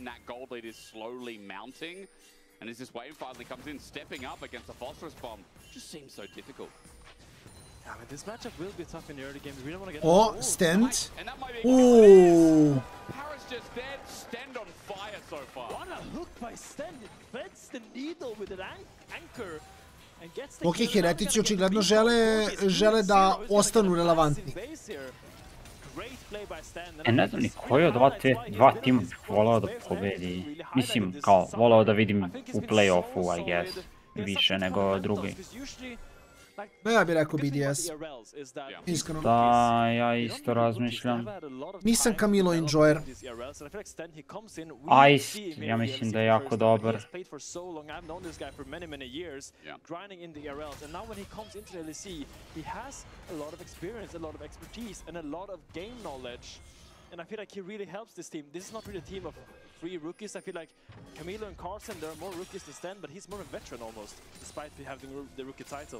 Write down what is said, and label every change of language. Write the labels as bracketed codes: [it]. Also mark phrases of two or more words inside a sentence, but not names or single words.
[en] That gold lead is slowly mounting. And as this wave finally comes in, stepping up against a phosphorus bomb, just seems so difficult. Yeah, I mean, this matchup will be tough in the early game. We really want to get stand. Ooh. Paris just dead. Stand on fire so far. What a hook by Stand. It threads the needle with an anchor. [sr] Ok, Heretici očigledno žele da ostanu relevantni. Ne znam ni koji od dva tima bih volao da pobedi. Mislim, kao, volao da vidim u play-offu, [en] I guess, [sr] više nego drugi. Ja bih rekao BDS. Iskreno. Da, ja isto razmišljam. Nisam Camilo enjoyer. Ice, ja mislim da je jako dobar. [en] And I feel like he really helps this team. This is not really a team of 3 rookies. I feel like Camilo and Carlson, there are more rookies than Sten, but he's more a veteran almost, despite having the rookie title.